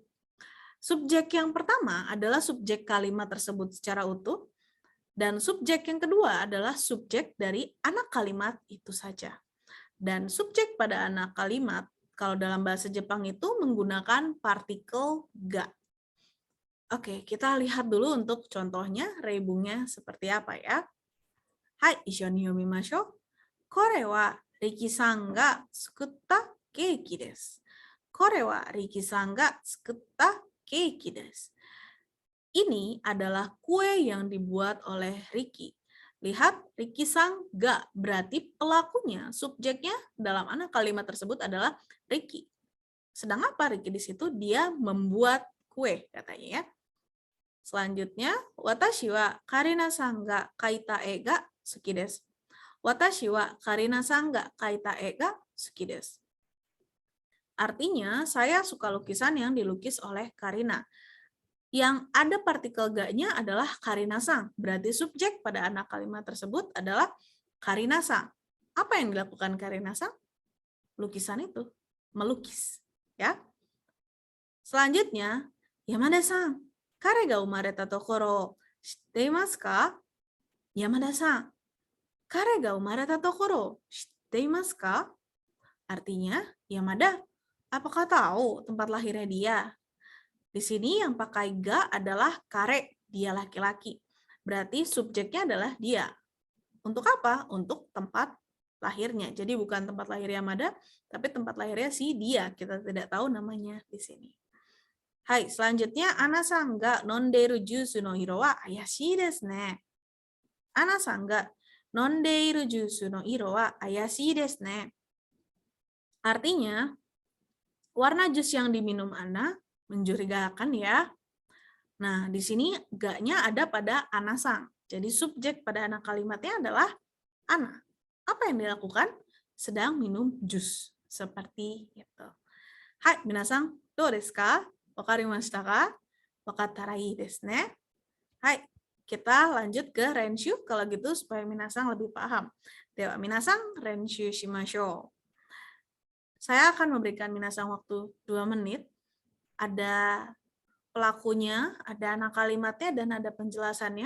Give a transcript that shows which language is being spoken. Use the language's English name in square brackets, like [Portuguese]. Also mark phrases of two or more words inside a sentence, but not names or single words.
[Indonesian] Subjek yang pertama adalah subjek kalimat tersebut secara utuh, dan subjek yang kedua adalah subjek dari anak kalimat itu saja. Dan subjek pada anak kalimat kalau dalam bahasa Jepang itu menggunakan partikel ga. Oke, kita lihat dulu untuk contohnya, reibungnya seperti apa ya. [Japanese] はい、一緒に読みましょう. これはリキさんが作ったケーキです. これはリキさんが作ったケーキです. [Indonesian] Ini adalah kue yang dibuat oleh Riki. Lihat, Riki-san ga, berarti pelakunya, subjeknya dalam anak kalimat tersebut adalah Riki. Sedang apa Riki di situ? Dia membuat kue, katanya ya. Selanjutnya, [Japanese] 私はカリナさんが描いた絵が好きです. 私はカリナさんが描いた絵が好きです. [Indonesian] Artinya, saya suka lukisan yang dilukis oleh Karina. Yang ada partikel ga-nya adalah Karina-san. Berarti subjek pada anak kalimat tersebut adalah Karina-san. Apa yang dilakukan Karina-san? Lukisan itu, melukis. Ya. Selanjutnya, [Japanese] 山田さん、彼が生まれた所知っていますか? 山田さん、彼が生まれた所知っていますか? [Indonesian] Artinya, Yamada, apakah tahu tempat lahirnya dia? Di sini yang pakai ga adalah kare, dia laki-laki. Berarti subjeknya adalah dia. Untuk apa? Untuk tempat lahirnya. Jadi bukan tempat lahir Yamada, tapi tempat lahirnya si dia. Kita tidak tahu namanya di sini. [Japanese] はい, selanjutnya アナさんが飲んでいるジュースの色は怪しいですね. アナさんが飲んでいるジュースの色は怪しいですね. [Indonesian] Artinya, warna jus yang diminum Ana mencurigakan ya. Nah, di sini ga-nya ada pada Ana-san. Jadi subjek pada anak kalimatnya adalah Ana. Apa yang dilakukan? Sedang minum jus. Seperti itu. Hai, [Japanese] 皆さん、どうですか? 分かりましたか？分かったらいいですね. [Indonesian] Hai, kita lanjut ke renshu kalau gitu supaya minasan lebih paham. [Japanese] では皆さん練習しましょう. [Indonesian] Saya akan memberikan minasan waktu 2 menit. Ada pelakunya, ada anak kalimatnya, dan ada penjelasannya.